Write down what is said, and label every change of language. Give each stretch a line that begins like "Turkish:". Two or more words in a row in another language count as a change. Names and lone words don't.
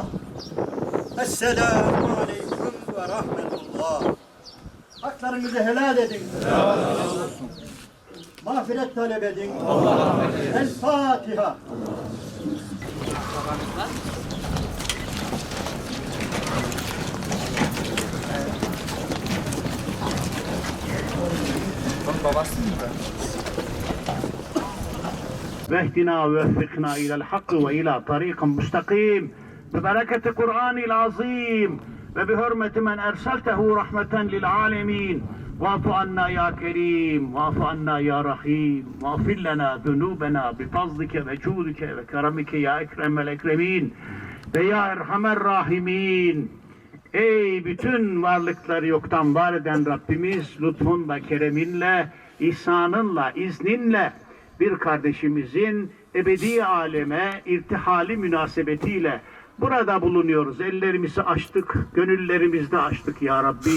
Arabic: السلام عليكم ورحمة الله.
Turkish: Haklarınızı helal edin. Mağfiret talep edin. El Fatiha.
Arabic: واهدنا ووفقنا إلى الحق وإلى طريق مستقيم ببركة القرآن العظيم وبحرمة من أرسلته رحمة للعالمين واعف عنا يا كريم واعف عنا يا رحيم واغفر لنا ذنوبنا بفضلك وجودك وكرمك يا أكرم الأكرمين ويا أرحم الراحمين.
Turkish: Ey bütün varlıkları yoktan var eden Rabbimiz lütfunla, kereminle, ihsanınla, izninle bir kardeşimizin ebedi aleme irtihali münasebetiyle burada bulunuyoruz. Ellerimizi açtık, gönüllerimizde açtık ya Rabbi.